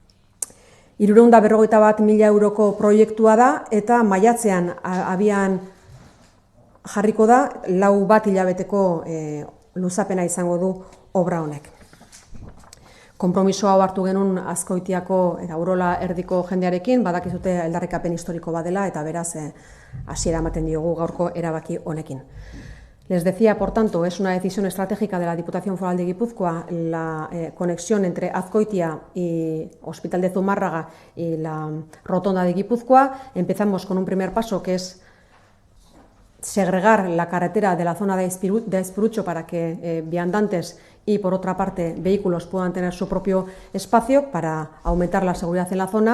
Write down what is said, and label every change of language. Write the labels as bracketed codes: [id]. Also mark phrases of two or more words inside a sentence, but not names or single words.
[eu] 351.000 euroko proiektua da eta maiatzean abian jarriko da 4 hilabeteko luzapena izango du obra honek. Konpromiso hau hartu genuen Azkoitiako eta Urola erdiko jendearekin, badakizute aldarrikapen historiko badela eta beraz hasiera ematen diogu gaurko erabaki honekin. [es] Les decía, por tanto, es una decisión estratégica de la Diputación Foral de Guipúzcoa la conexión entre Azkoitia y Hospital de Zumárraga y la Rotonda de Guipúzcoa. Empezamos con un primer paso que es segregar la carretera de la zona de Aizpurutxo para que viandantes y, por otra parte, vehículos puedan tener su propio espacio para aumentar la seguridad en la zona.